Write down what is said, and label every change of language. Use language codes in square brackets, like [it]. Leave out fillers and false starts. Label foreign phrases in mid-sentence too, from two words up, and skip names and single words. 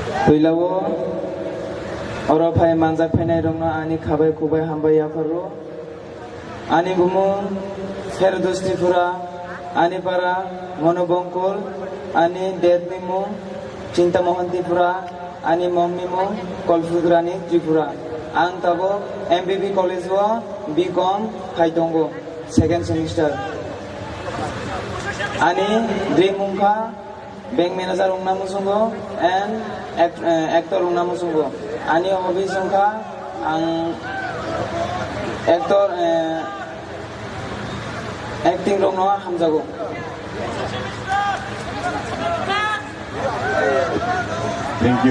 [trp] Tuilawo oro phai manjak phainai rokno ani khabai khubai hambai yapharo ani bumung Ferdos Tripura ani para Monobongkol ani Dedmi mung Cinta Mohan Tripura ani mommi mung Kolfudrani Tripura ang tabo MBB College wa BCom khaitongo [en] second semester [trp] ani dream mungkha [en] bank manager [trp] ungna musungo [en] and actor [trp] ungna musungo ani hobby sungkha ang [en] actor acting [trp] rongno hamjago [en] Thank you.